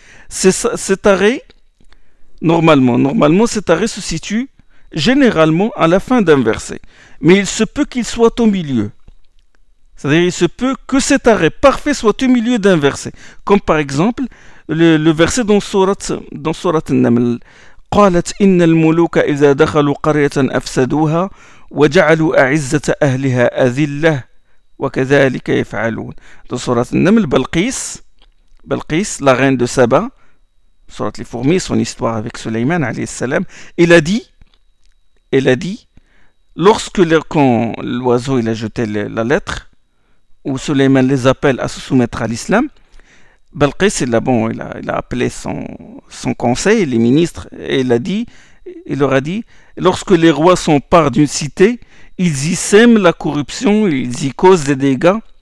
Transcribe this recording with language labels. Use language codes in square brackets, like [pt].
[fr] Cet arrêt, normalement, cet arrêt se situe généralement à la fin d'un verset. Mais il se peut qu'il soit au milieu. C'est-à-dire, il se peut que cet arrêt parfait soit au milieu d'un verset. Comme par exemple, le verset dans sourate An-Naml. [ar] قالت إن الملوك إذا دخلوا قرية أفسدوها وجعلوا أعزة أهلها أذلة وكذلك يفعلون. [fr] Dans sourate An-Naml, Balqis, la reine de Saba, sourate les fourmis, son histoire avec Suleyman alayhi salam, elle a dit, lorsque l'oiseau il a jeté la lettre, où Suleyman les appelle à se soumettre à l'islam, Balqis, il a appelé son conseil, les ministres, et il leur a dit, lorsque les rois s'emparent d'une cité, ils y sèment la corruption, ils y causent des dégâts.